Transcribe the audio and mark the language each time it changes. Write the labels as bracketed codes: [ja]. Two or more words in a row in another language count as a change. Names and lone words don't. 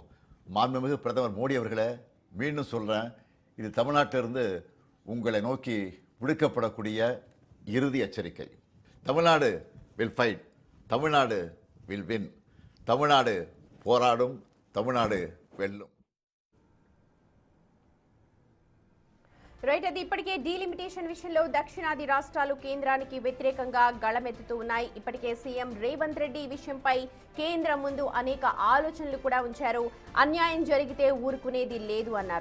[ta] மாண்புமிகு பிரதமர் மோடி அவர்களை மீண்டும் சொல்கிறேன், இது தமிழ்நாட்டிலிருந்து உங்களை நோக்கி விடுக்கப்படக்கூடிய இறுதி எச்சரிக்கை. [en] Tamil Nadu will fight, Tamil Nadu will win. [ta] தமிழ்நாடு போராடும், தமிழ்நாடு வெல்லும். [te] రైట్, అది ఇప్పటికే డీలిమిటేషన్ విషయంలో దక్షిణాది రాష్ట్రాలు కేంద్రానికి వ్యతిరేకంగా గళమెత్తుతూ ఉన్నాయి. ఇప్పటికే సీఎం రేవంత్ రెడ్డి ఈ విషయంపై కేంద్రం ముందు అనేక ఆలోచనలు కూడా ఉంచారు. అన్యాయం జరిగితే ఊరుకునేది లేదు అన్నారు.